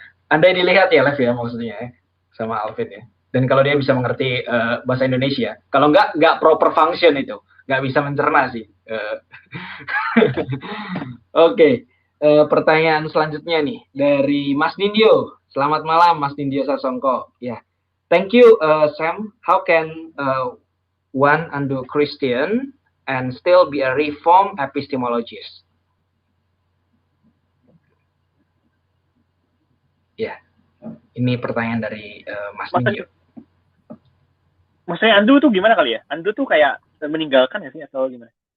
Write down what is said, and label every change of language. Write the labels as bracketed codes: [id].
[id] Anda dilihat ya live ya maksudnya ya, sama Alvin ya. Dan kalau dia bisa mengerti bahasa Indonesia, kalau nggak proper function itu, nggak bisa mencerna sih. Oke, pertanyaan selanjutnya nih dari Mas Nindyo. Selamat malam Mas Nindyo Sasongko. Ya, [en] thank you [id] Sam. [en] How can one undo Christian and still be a reform epistemologist? [id] Ya, ini pertanyaan dari Mas Nindyo. Maksudnya undo tuh gimana kali ya? Undo tuh kayak meninggalkan ya sih atau gimana?